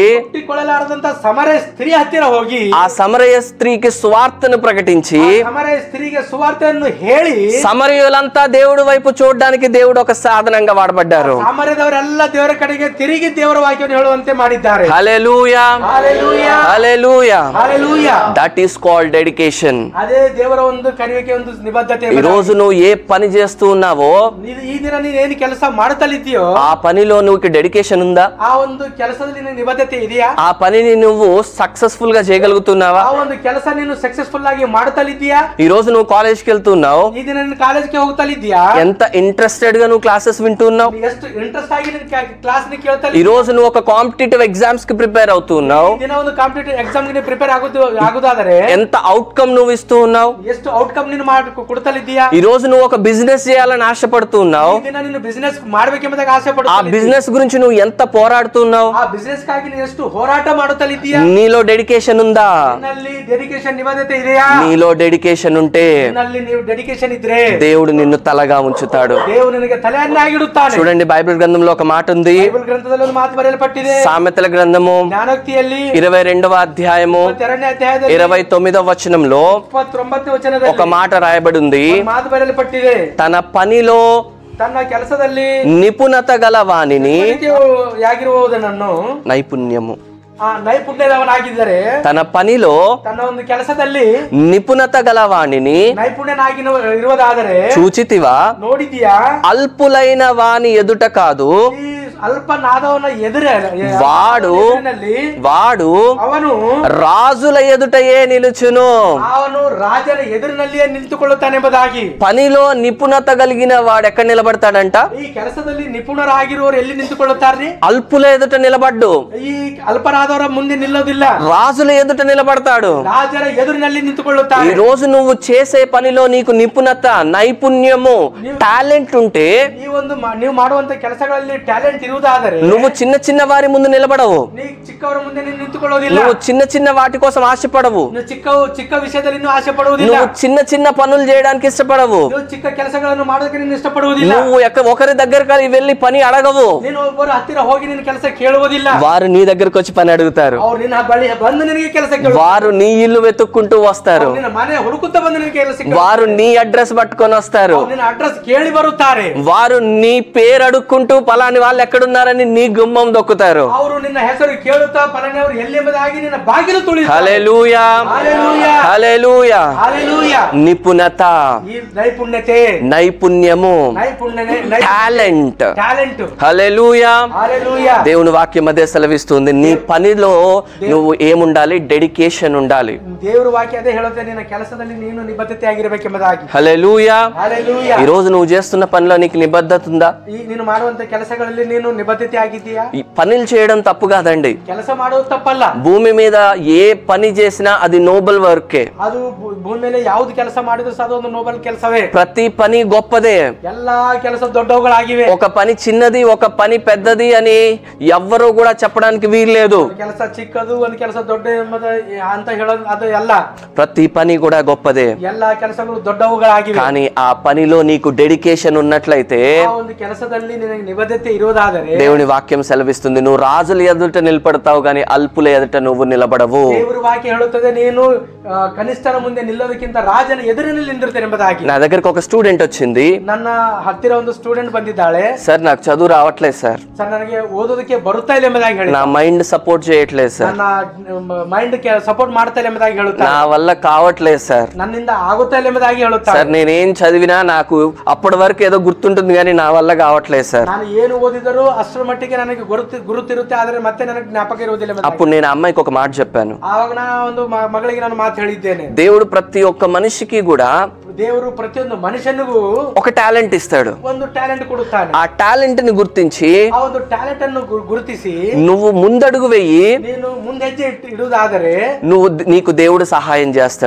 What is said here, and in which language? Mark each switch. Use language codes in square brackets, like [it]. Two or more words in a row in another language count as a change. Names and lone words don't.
[kn] ಮುಟ್ಟಿಕೊಳ್ಳಲಾರದಂತ ಸಮರ ಸ್ತ್ರೀ ಹತ್ತಿರ ಹೋಗಿ [te] ఆ సమరయ స్త్రీకి సువార్తను ప్రకటించి [kn] ಸಮರ ಸ್ತ್ರೀಗೆ ಸುವಾರ್ತೆಯನ್ನು ಹೇಳಿ [te] సమరయులంతా దేవుడి వైపు చూడడానికి దేవుడు ఒక సాధనంగా వాడబడ్డారు. [kn] ಸಮರದವರೆಲ್ಲ ದೇವರ ಕಡೆಗೆ ತಿರುಗಿ ದೇವರ ವಾಕ್ಯವನ್ನು ಹೇಳುವಂತೆ ಮಾಡಿದ್ದಾರೆ. [te] హల్లెలూయా. హల్లెలూయా. హల్లెలూయా. హల్లెలూయా. [en] That is called dedication. [kn] అదే దేవರ ಒಂದು ಕರೆಯುವಿಕೆ, ಒಂದು ನಿಬದ್ಧತೆ. [te] ఈ రోజు నువ్వు ఏ పని చేస్తూ ఉన్నావో [kn] ಈ ದಿನ ನೀನು ಏನು ಕೆಲಸ ಮಾಡುತ್ತಲಿದ್ದೀಯೋ [te] ఆ పనిలో నువ్వు డెడికేషన్ ఉందా? [kn] ಆ ಒಂದು ಕೆಲಸದಲ್ಲಿ ನಿನ್ನ ನಿಬದ್ಧತೆ ಇದೆಯಾ? [te] ఆ పనిని నువ్వు సక్సెస్ఫుల్ గా చేయగలుగుతున్నావా? [kn] ಆ ಒಂದು ಕೆಲಸ ನೀನು ಸಕ್ಸೆಸ್ಫುಲ್ ಆಗಿ ಮಾಡುತ್ತಲಿದ್ದೀಯಾ? [te] ఈ రోజు నువ్వు కాలేజ్కి వెళ్తున్నావు, [kn] ಈ ದಿನ ನೀನು ಕಾಲೇಜ್ಗೆ ಹೋಗ್ತಲಿದ್ದೀಯಾ? [te] ఎంత ఇంట్రెస్టెడ్ గా నువ్వు క్లాసెస్ వింటున్నావు, [kn] ಎಷ್ಟು ಇಂಟ್ರೆಸ್ಟ್ ಆಗಿ ನೀನು ಕ್ಲಾಸ್ ನಿ ಕೇಳ್ತಾ [te] ఈ రోజు నువ్వు ఒక [en] competitive exams [te] కి ప్రిపేర్ అవుతున్నావు, [kn] ದಿನ ಒಂದು [en] competitive exam [kn] ಗೆ ಪ್ರಿಪೇರ್ ಆಗುದಾದರೆ [te] ఎంత అవుట్కమ్ నువ్వు ఇస్తూ ఉన్నావు, [kn] ಎಷ್ಟು ಔಟ್ಕಮ್ ನೀನು ಕೊಡ್ತಲಿದ್ದೀಯಾ? [te] ఈ రోజు నువ్వు ఒక బిజినెస్ చేయాలని ఆశపడుతున్నావు, [kn] ಈ ದಿನ ನೀನು ಬಿಸಿನೆಸ್ ಮಾಡಬೇಕೆಂಬುದಾಗಿ ಆಸೆ [te] ఆ [kn] ಪಡುತ್ತಾ [te] బిజినెస్ గురించి నువ్వు ఎంత పోరాడుతున్నావు, [kn] ಆ ಬಿಸಿನೆಸ್ ಗಾಗಿ ನೀನು ಎಷ್ಟು ಹೋರಾಟ ಮಾಡುತ್ತಲಿದ್ದೀಯಾ? [te] నీలో డెడికేషన్ ఉందా? [kn] ನಿನ್ನಲ್ಲಿ ಡೆಡಿಕೇಶನ್ ನಿಬದ್ಧತೆ ಇದೆಯಾ? [te] నీలో డెడికేషన్ ఉంటే [kn] ನಿನ್ನಲ್ಲಿ ನೀವು ಡೆಡಿಕೇಶನ್ ಇದ್ರೆ [te] దేవుడు నిన్ను తలగా ఉంచుతాడు. [kn] ದೇವರು ನಿನಗೆ ತಲೆಯನ್ನಾಗಿಡುತ್ತಾನೆ. [te] చూడండి, బైబిల్ గ్రంథంలో ఒక మాట ఉంది, [kn] ಬೈಬಲ್ ಗ್ರಂಥದಲ್ಲಿ ಒಂದು ಮಾತು ಬರೆಯಲ್ಪಟ್ಟಿದೆ. [te] సామెతల గ్రంథము [kn] ಜ್ಞಾನೋಕ್ತಿಯಲ್ಲಿ [te] 22వ అధ్యాయము [kn] 22ನೇ ಅಧ್ಯಾಯದಲ್ಲಿ [te] 29వ వచనంలో [kn] 29ನೇ ವಚನದಲ್ಲಿ [te] ఒక మాట రాయబడి ఉంది, [kn] ಒಂದು ಮಾತು ಬರೆಯಲ್ಪಟ್ಟಿದೆ. [te] తన పనిలో [kn] ತನ್ನ ಕೆಲಸದಲ್ಲಿ [te] నిపుణత గల వానిని, [kn] ಯಾಗಿರುವುದನ್ನು [te] నైపుణ్యము, [kn] ನೈಪುಣ್ಯದವನಾಗಿದ್ದರೆ [te] తన పనిలో [kn] ತನ್ನ ಒಂದು ಕೆಲಸದಲ್ಲಿ [te] నిపుణత గల వానిని [kn] ನೈಪುಣ್ಯನಾಗಿ ಇರುವುದಾದರೆ [te] చూచితివా? [kn] ನೋಡಿದೀಯಾ? [te] అల్పులైన వాని ఎదుట కాదు, [kn] ಈ ಅಲ್ಪನಾದವನ [te] వాడు [kn] ಅವನು [te] రాజుల ఎదుటయే నిలుచును. [kn] ಅವನು ರಾಜನ ಎದುರಿನಲ್ಲಿಯೇ ನಿಂತುಕೊಳ್ಳುತ್ತಾನೆಂಬುದಾಗಿ. [te] పనిలో నిపుణత కలిగిన వాడు ఎక్కడ నిలబడతాడంట? [kn] ಈ ಕೆಲಸದಲ್ಲಿ ನಿಪುಣರಾಗಿರುವವರು ಎಲ್ಲಿ ನಿಂತುಕೊಳ್ಳುತ್ತಾರೆ? [te] అల్పుల ఎదుట నిలబడ్డు, [kn] ಈ ಅಲ್ಪರಾದವರ ಮುಂದೆ ನಿಲ್ಲೋದಿಲ್ಲ, [te] రాజుల ఎదుట నిలబడతాడు. [kn] ರಾಜರ ಎದುರಿನಲ್ಲಿ ನಿಂತುಕೊಳ್ಳುತ್ತಾರೆ. [te] ఈ రోజు నువ్వు చేసే పనిలో నీకు నిపుణత, నైపుణ్యము, టాలెంట్ ఉంటే [kn] ನೀವು ಮಾಡುವಂತ ಕೆಲಸಗಳಲ್ಲಿ ಟ್ಯಾಲೆಂಟ್ ಇರುವುದಾದರೆ [te] నువ్వు చిన్న చిన్న వారి ముందు నిలబడవు, [kn] ನೀವು ಚಿಕ್ಕವರ ಮುಂದೆ ನೀನು ನಿಂತುಕೊಳ್ಳೋದಿಲ್ಲ, [te] నువ్వు చిన్న చిన్న వాటి కోసం ఆశపడవు, [kn] ನೀವು ಚಿಕ್ಕ ವಿಷಯದಲ್ಲಿ ನೀನು ಆಸೆ ಪಡುವುದಿಲ್ಲ, [te] నువ్వు చిన్న చిన్న పనులు చేయడానికి ఇష్టపడవు, [kn] ನೀವು ಚಿಕ್ಕ ಕೆಲಸಗಳನ್ನು ಮಾಡೋದಕ್ಕೆ ನೀನು ಇಷ್ಟಪಡುವುದಿಲ್ಲ, [te] నువ్వు ఒకరి దగ్గరికి వెళ్ళి పని అడగవు, [kn] ನೀನು ಒಬ್ಬರು ಹತ್ತಿರ ಹೋಗಿ ನಿನ್ನ ಕೆಲಸ ಕೇಳುವುದಿಲ್ಲ, [te] వారు నీ దగ్గరకు వచ్చి పని అడుగుతారు, [kn] ಅವ್ರು ನಿನ್ನ ಬಳಿ ಬಂದು ನಿನಗೆ ಕೆಲಸ ಕೇಳುತ್ತಾರೆ, [te] వారు నీ ఇల్లు వెతుక్కుంటూ వస్తారు, [kn] ನಿನ್ನ ಮನೆ ಹುಡುಕುತ್ತಾ ಬಂದು ನಿನಗೆ ಕೆಲಸ [te] వారు నీ అడ్రస్ పట్టుకొని వస్తారు, [kn] ನಿನ್ನ ಅಡ್ರೆಸ್ ಕೇಳಿ ಬರುತ್ತಾರೆ, [te] వారు నీ పేరు అడుక్కుంటూ పలాని వాళ్ళు ఎక్కడ ఎక్కడున్నారని నీ గుమ్మం దొక్కుతారు. [kn] ಅವರು ನಿನ್ನ ಹೆಸರು ಕೇಳುತ್ತಾ ಫಲಾನವರು ಎಲ್ಲಿಂಬುದಾಗಿ ನಿನ್ನ ಬಾಗಿಲು ತುಳಿಯುತ್ತಾರೆ. [te] హల్లెలూయా, హల్లెలూయా, హల్లెలూయా. హల్లెలూయా. నిపుణత, ఈ నైపుణ్యతే, నైపుణ్యము, టాలెంట్. హల్లెలూయా. హల్లెలూయా. దేవుని వాక్యం అదే సెలవిస్తుంది. నీ పనిలో నువ్వు ఏముండాలి? డెడికేషన్ ఉండాలి. [kn] ದೇವರ ವಾಕ್ಯ ಅದೇ ಹೇಳುತ್ತೆ, ನಿನ್ನ ಕೆಲಸದಲ್ಲಿ ನೀನು ನಿಬದ್ಧತೆ ಆಗಿರಬೇಕೆಂಬುದಾಗಿ. [te] హల్లెలూయా. హల్లెలూయా. ఈ రోజు నువ్వు చేస్తున్న పనిలో నీకు నిబద్ధత ఉందా? [kn] ನೀನು ಮಾಡುವಂತ ಕೆಲಸಗಳಲ್ಲಿ ನೀನು ನಿಬದ್ಧತೆ ಆಗಿದ್ದೀಯಾ? [te] ఈ పనులు చేయడం తప్పు కాదండి. [kn] ಕೆಲಸ ಮಾಡೋದು ತಪ್ಪಲ್ಲ. [te] భూమి మీద ఏ పని చేసినా అది [en] noble work. [kn] ಅದು ಭೂಮಿ ಮೇಲೆ ಯಾವ್ದು ಕೆಲಸ ಮಾಡಿದ್ರು ಸಹ ಅದೊಂದು ನೋಬೆಲ್ ಕೆಲಸವೇ. [te] ప్రతి పని గొప్పదే. [kn] ಎಲ್ಲಾ ಕೆಲಸ ದೊಡ್ಡವುಗಳಾಗಿವೆ. [te] ఒక పని చిన్నది, ఒక పని పెద్దది అని ఎవ్వరూ కూడా చెప్పడానికి వీల్లేదు. [kn] ಕೆಲಸ ಚಿಕ್ಕದು, ಒಂದು ಕೆಲಸ ದೊಡ್ಡ ಅಂತ ಹೇಳೋದು ಅದು ಎಲ್ಲ. [te] ప్రతి పని కూడా గొప్పదే. [kn] ಎಲ್ಲಾ ಕೆಲಸಗಳು ದೊಡ್ಡವುಗಳಾಗಿವೆ. [te] కానీ ఆ పనిలో నీకు డెడికేషన్ ఉన్నట్లయితే, [kn] ಆ ಒಂದು ಕೆಲಸದಲ್ಲಿ ನಿನಗೆ ನಿಬದ್ಧತೆ ಇರುವುದಾದರೆ, [te] దేవుని వాక్యం సెలవిస్తుంది, నువ్వు రాజుల ఎదుట నిలబడతావు కానీ అల్పుల ఎదుట నువ్వు నిలబడవు. [kn] ದೇವರ ವಾಕ್ಯ ಹೇಳುತ್ತದೆ, ನೀನು ಕನಿಷ್ಠರ ಮುಂದೆ ನಿಲ್ಲೋದಕ್ಕಿಂತ ರಾಜನ ಎದುರಿನಲ್ಲಿ ನಿಂದಿರುತ್ತೇನೆ ಎಂಬುದಾಗಿ. [te] నా దగ్గరకు ఒక స్టూడెంట్ వచ్చింది. [kn] ನನ್ನ ಹತ್ತಿರ ಒಂದು ಸ್ಟೂಡೆಂಟ್ ಬಂದಿದ್ದಾಳೆ. [te] సార్ నాకు చదువు రావట్లేదు సార్, [kn] ಸರ್ ನನಗೆ ಓದೋದಕ್ಕೆ ಬರುತ್ತಾ ಇಲ್ಲ ಎಂಬುದಾಗಿ ಹೇಳಿ. [te] నా [en] mind support [te] చేయట్లేదు సార్, [kn] ನನ್ನ [en] mind support [kn] ಮಾಡ್ತಾ ಇಲ್ಲ ಎಂಬುದಾಗಿ ಹೇಳುತ್ತಾರೆ. [te] నా వల్ల కావట్లేదు సార్, [kn] ನನ್ನಿಂದ ಆಗುತ್ತಾ ಇಲ್ಲ ಎಂಬುದಾಗಿ ಹೇಳುತ್ತಾರೆ. [te] సార్ నేనేం చదివినా నాకు అప్పటి వరకు ఏదో గుర్తుంటుంది కానీ నా వల్ల కావట్లేదు సార్. [kn] ನಾನು ಏನು ಓದಿದರೂ ಅಷ್ಟರ ಮಟ್ಟಿಗೆ ನನಗೆ ಗುರುತಿರುತ್ತೆ, ಆದ್ರೆ ಮತ್ತೆ ನನಗೆ ಜ್ಞಾಪಕ ಇರುವುದಿಲ್ಲ. [te] అప్పుడు నేను అమ్మాయికి ఒక మాట చెప్పాను. [kn] ಆವಾಗ ನಾನು ಒಂದು ಮಗಳಿಗೆ ನಾನು ಮಾತು ಹೇಳಿದ್ದೇನೆ. [te] దేవుడు ప్రతి ఒక్క మనిషికి కూడా [kn] ದೇವರು ಪ್ರತಿಯೊಂದು ಮನುಷ್ಯನಿಗೂ [te] ఒక టాలెంట్ ఇస్తాడు. [kn] ಒಂದು ಟ್ಯಾಲೆಂಟ್ ಕೊಡುತ್ತಾನೆ. [te] ఆ టాలెంట్ ని గుర్తించి [kn] ಆ ಒಂದು ಟ್ಯಾಲೆಂಟ್ ಅನ್ನು ಗುರುತಿಸಿ [te] నువ్వు ముందడుగు వెయ్యి, [kn] ನೀನು ಮುಂದೆಜ್ಜೆ ಇಡುವುದಾದರೆ [te] నీకు దేవుడు సహాయం చేస్తాడు.